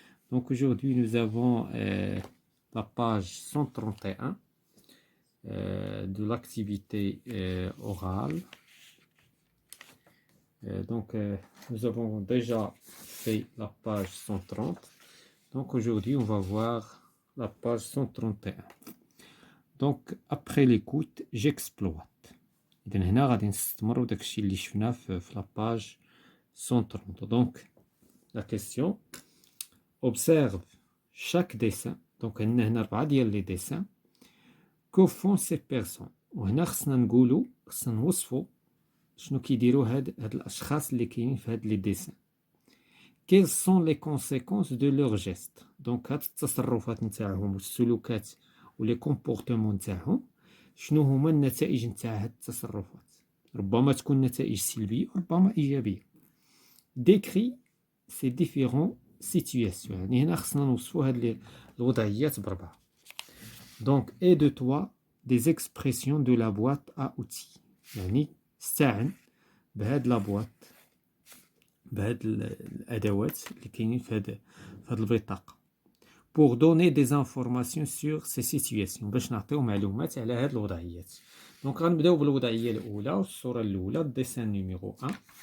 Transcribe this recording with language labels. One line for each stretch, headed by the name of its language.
French: Donc aujourd'hui, nous avons la page 131 de l'activité orale. Nous avons déjà fait la page 130. Donc aujourd'hui, on va voir la page 131. Donc après l'écoute, j'exploite.
Arabic: إذن هنا غادي نستمروا داكشي اللي شفنا في la page 130.
French: Donc la question, observe chaque dessin. Donc
Arabic: عندنا هنا 4 ديال لي ديسان.
French: Que font ces personnes؟
Arabic: وهنا خصنا نوصفوا شنو كيديروا هاد الاشخاص اللي كاينين في هاد لي ديسان.
French: Quelles sont les conséquences de leurs gestes؟
Arabic: دونك هاد التصرفات نتاعهم والسلوكات ولي كومبورتمون نتاعهم شنو هما النتائج نتاع هاد التصرفات؟ ربما تكون نتائج سلبيه وربما ايجابيه.
French: Décris ces différentes situations.
Arabic: يعني هنا خصنا نوصفوا هاد الوضعيات بربعه.
French: Donc aide-toi des expressions de la boîte à outils.
Arabic: يعني استعن بهاد لا بواط بهاد الادوات اللي كاينين في هاد البطاقه
French: pour donner des informations sur ces situations
Arabic: باش نعطيو معلومات على هاد الوضعيات. دونك غنبداو بالوضعيه الاولى والصوره الاولى الديسان نيميرو 1.